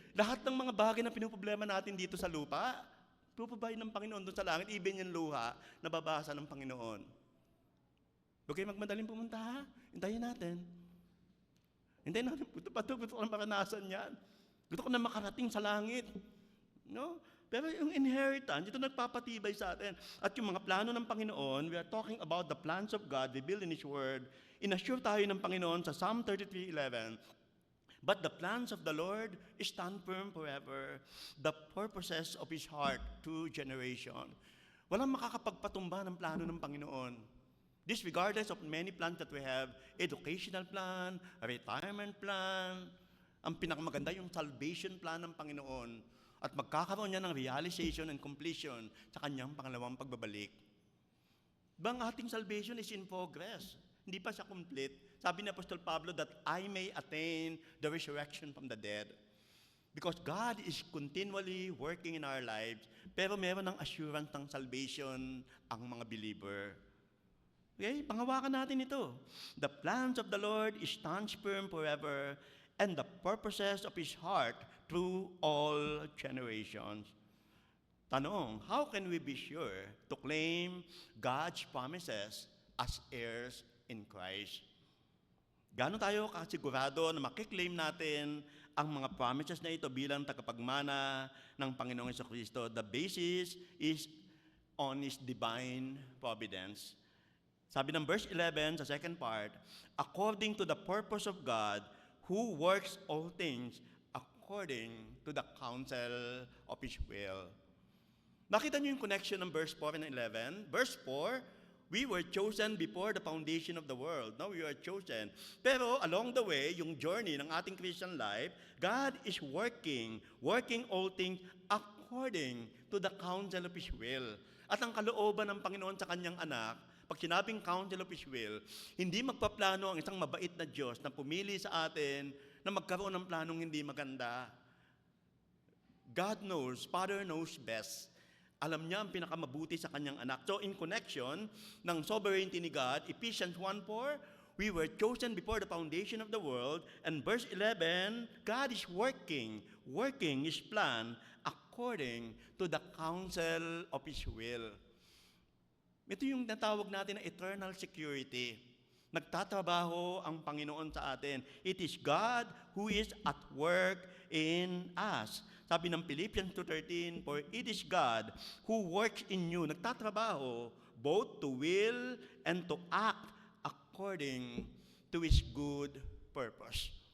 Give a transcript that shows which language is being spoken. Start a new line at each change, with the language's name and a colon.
Filipino: Lahat ng mga bagay na pinuproblema natin dito sa lupa, puprovide ng Panginoon doon sa langit, even yung luha, nababasa ng Panginoon. Huwag kayo magmadaling pumunta, ha? Hintayin natin. Hintayin natin. Gusto ko na maranasan yan. Gusto ko na makarating sa langit. No? Pero yung inheritance, ito nagpapatibay sa atin. At yung mga plano ng Panginoon,
English: we are talking about the plans of God revealed in His Word.
Filipino: Inassure tayo ng Panginoon sa Psalm 33:11.
English: But the plans of the Lord stand firm forever, the purposes of His heart to generation.
Filipino: Walang makakapagpatumba ng plano ng Panginoon.
English: This regardless of many plans that we have, educational plan, a retirement plan,
Filipino: ang pinakamaganda yung salvation plan ng Panginoon at magkakaroon niya ng
English: realization and completion
Filipino: sa kanyang pangalawang pagbabalik. Bang ating
English: salvation is in progress.
Filipino: Hindi pa siya complete. Sabi ni
English: Apostol Pablo that I may attain the resurrection from the dead. Because God is continually working in our lives,
Filipino: pero meron ng assurance ng salvation ang mga believer.
English: Okay?
Filipino: Pangawakan natin ito.
English: The plans of the Lord stand firm forever, and the purposes of His heart through all generations. Tanong, how can we be sure to claim God's promises as heirs in Christ?
Filipino: Gaano tayo kasigurado na makiklaim natin ang mga promises na ito bilang tagapagmana ng Panginoong Jesucristo?
English: The basis is on His divine providence. Sabi ng verse 11 sa second part, according to the purpose of God, who works all things according to the counsel of His will.
Filipino: Nakita niyo yung connection ng
English: verse 4 and 11? Verse 4, we were chosen before the foundation of the world. Now we are chosen. Pero along the way,
Filipino: yung journey ng ating
English: Christian life, God is working all things according to the counsel of His will.
Filipino: At ang kalooban ng Panginoon sa kanyang anak, pag sinabing counsel of His will, hindi magpaplano ang isang mabait na Diyos na pumili sa atin na magkaroon ng planong hindi maganda.
English: God knows, Father knows best.
Filipino: Alam niya ang pinakamabuti sa kanyang anak.
English: So in connection ng sovereignty ni God, Ephesians 1:4, we were chosen before the foundation of the world. And verse 11, God is working His plan according to the counsel of His will.
Filipino: Ito yung natawag natin na eternal security. Nagtatrabaho ang Panginoon sa atin.
English: It is God who is at work in us. Sabi ng Philippians 2:13, for it is God who works in you, nagtatrabaho, both to will and to act according to His good purpose.